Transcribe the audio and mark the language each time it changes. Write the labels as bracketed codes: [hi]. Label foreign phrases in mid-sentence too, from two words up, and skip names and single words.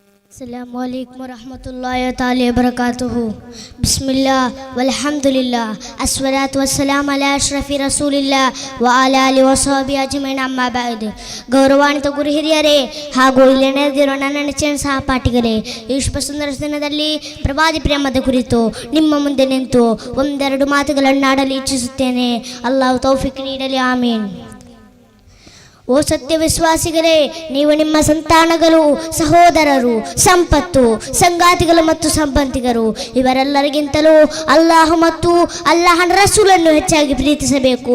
[ar] السلام عليكم ورحمة الله تعالى وبركاته. بسم الله والحمد لله الصلاة والسلام على أشرف رسول الله وعلى آله وصحبه أجمعين أما بعد. [kn] ಗೌರವಾನ್ವಿತ ಗುರು ಹಿರಿಯರೇ ಹಾಗೂ ಇಲ್ಲಿ ನೆರೆದಿರುವ ನನ್ನ ನೆಚ್ಚಿನ ಸಹಪಾಠಿಗಳೇ, ಈ ಶುಭ ಸುಂದರ ದಿನದಲ್ಲಿ ಪ್ರವಾದಿ ಪ್ರೇಮದ ಕುರಿತು ನಿಮ್ಮ ಮುಂದೆ ನಿಂತು ಒಂದೆರಡು ಮಾತುಗಳನ್ನು ಆಡಲು ಇಚ್ಛಿಸುತ್ತೇನೆ. ಅಲ್ಲಾಹು ತೌಫೀಕ್ ನೀಡಲಿ, ಆಮೀನ್. ಓ ಸತ್ಯ ವಿಶ್ವಾಸಿಗಳೇ, ನೀವು ನಿಮ್ಮ ಸಂತಾನಗಳು, ಸಹೋದರರು, ಸಂಪತ್ತು, ಸಂಗಾತಿಗಳು ಮತ್ತು ಸಂಬಂಧಿಕರು ಇವರೆಲ್ಲರಿಗಿಂತಲೂ ಅಲ್ಲಾಹ್ ಮತ್ತು ಅಲ್ಲಾಹನ ರಸೂಲನ್ನು ಹೆಚ್ಚಾಗಿ ಪ್ರೀತಿಸಬೇಕು.